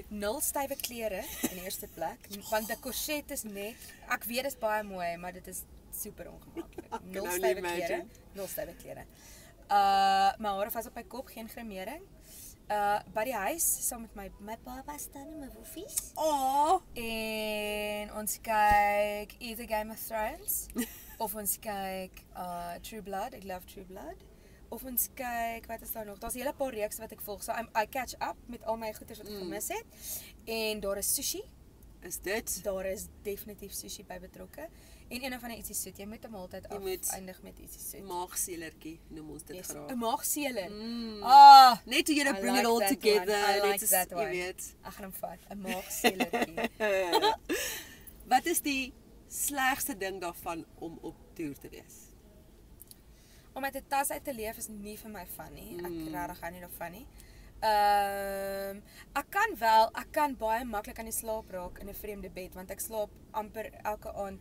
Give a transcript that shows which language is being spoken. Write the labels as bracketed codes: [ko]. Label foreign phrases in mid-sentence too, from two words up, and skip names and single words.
[af] 0 stywe klere in die eerste plek, want 'n korset is net, ek weet dit is baie mooi, maar dit is super ongemaklik. 0 stywe klere, 0 stywe klere. My hare vas op my kop, geen grimering. By die huis saam met my baba staan en my woffies. En ons kyk either Game of Thrones of ons kyk True Blood. Ek love True Blood. Of ons kyk, wat is daar nog? Daar's 'n hele paar reekse wat ek volg. [en] So I catch up [af] met al my goeders wat ek gemis het. En daar is sushi. Is dit? Daar is definitief sushi by betrokke. En een van die ietsie soet. Jy moet hom altyd eindig met ietsie soet. Maagseelertjie noem ons dit graag. 'n maagseeler. Net hoe jy [en] bring it all together. [af] Net so jy weet. Ek gaan hom vat. 'n maagseelertjie. Wat is die slegste ding daarvan om op toer te wees? Om met 'n tas uit te leef is nie vir my van nie. Ek regtig hou nie daarvan nie. Ek kan baie maklik aan die slaap raak in 'n vreemde bed want ek slaap amper elke aand.